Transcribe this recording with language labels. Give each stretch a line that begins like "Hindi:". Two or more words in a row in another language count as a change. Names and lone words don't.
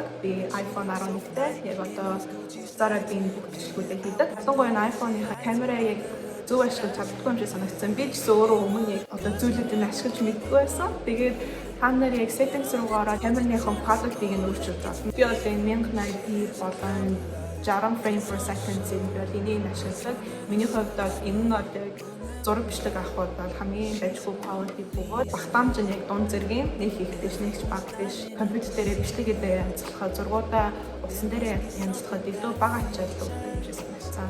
Mongolian: Би iPhone 11-тэй яг одоо утсаараа би бүх бичлэгүүдээ хийдэг. Ялангуяа энэ iPhone-ийнхаа камераа яг зөв ашиглаж чаддгүй юм шиг санагдсан. Би ч гэсэн өөрөө өмнө яг одоо зүйлүүдийг ашиглаж мэдгүй байсан. Тэгээд та нар яг settings руу ороод камерныхон quality-г нь өөрчилж байна. Би бол энэ 1080p болон 60
English: frame per second
Mongolian: зэрэг энийг ашиглаад миний хувьд бол энэ нь одоо зураг бичлэг авах бол хамгийн дайггүй quality бөгөөд багтаамж нь яг дунд зэргийн нэг ихтэй нэгч баг биш. Компьютер дээр бичлэгээ дээр янзлахад зургуудаа усан дээр янзлахад илүү бага ачаалал юм шиг санагдсан.